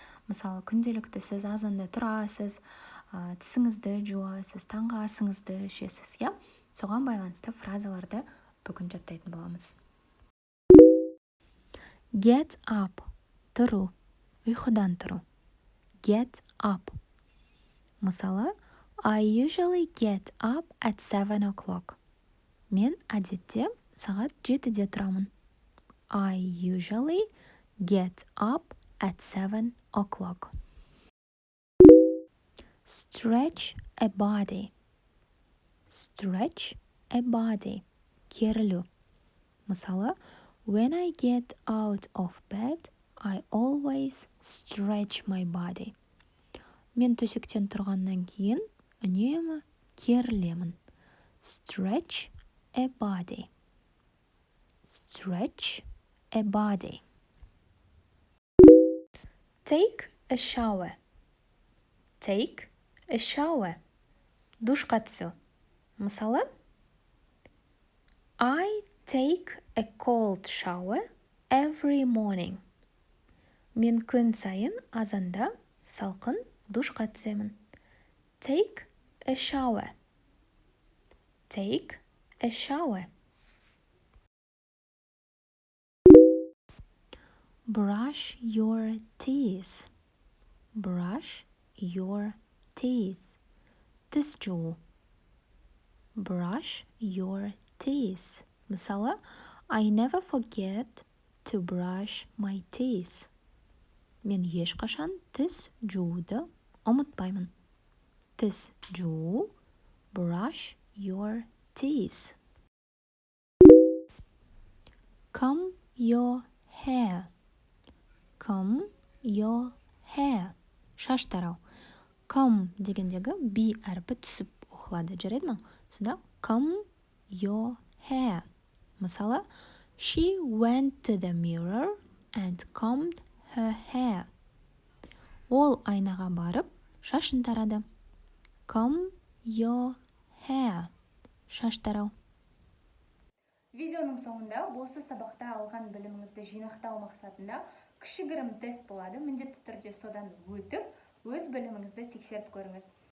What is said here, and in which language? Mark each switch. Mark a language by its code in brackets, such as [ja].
[kk] Мысалы, күнделікті сіз азанда тұрасыз, тісіңізді жуасыз, таңғы асыңызды ішесіз, я? Соған байланысты фразаларды бүгін жаттайтын боламыз. [en] Get up, [kk] тұру, ұйқыдан тұру. [en] Get up. [kk] Мысалы, [en] I usually get up at 7 o'clock. [kk] Мен әдетте сағат 7-де тұрамын. [en] I usually get up at 7 o'clock. Stretch a body. Stretch a body. [kk] Керілу. Мысалы, [en] when I get out of bed, I always stretch my body. [kk] Мен төсектен тұрғаннан кейін үнемі керілемін. [en] Stretch a body. Stretch a body. Take a shower. Take a shower. [kk] Душқа түсу. Мысалы, [en] I take a cold shower every morning. [kk] Мен күн сайын азанда салқын душқа түсемін. [en] Take a shower. Take a shower. Brush your teeth. Brush your teeth. [kk] Тіс жуу. [en] Brush your teeth. [kk] Мысалы, [en] I never forget to brush my teeth. [kk] Мен ешқашан тіс жууды ұмытпаймын. Тіс жуу. [en] Brush your teeth. Comb your hair. Comb your hair. [kk] Шаш тарау. Comb дегендегі би әрпі түсіп оқылады. Жарайды ма? Сонда [en] comb your hair. [kk] Мысалы, [en] she went to the mirror and combed her hair. [kk] Ол айнаға барып, шашын тарады. [en] Comb your hair. [kk] Шаш тарау. Видеоның соңында осы сабақта алған біліміңізді жинақтау мақсатында кішігірім тест болады. Міндетті түрде содан өтіп, өз біліміңізді тексеріп көріңіз.